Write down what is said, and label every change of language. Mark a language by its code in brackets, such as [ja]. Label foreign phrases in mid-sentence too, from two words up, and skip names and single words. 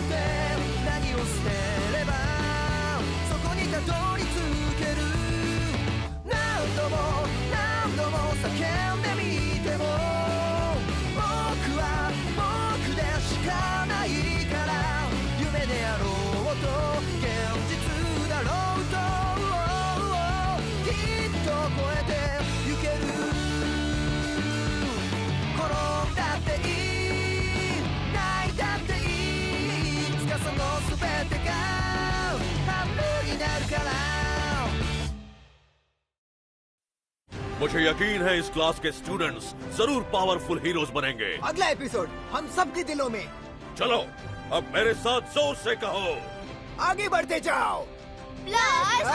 [ja] て何を捨てればそこにたどり着ける何度も何度も叫んでみても僕は僕でしかないから夢であろうと現実だろうときっと超えてゆける転んだっていい泣いたっていいいつかその全てが春になるから [hi] मुझे यकीन है इस क्लास के स्टूडेंट्स जरूर पावरफुल हीरोज बनेंगे। अगला एपिसोड हम सबके दिलों में। चलो अब मेरे साथ जोर से कहो, आगे बढ़ते जाओ।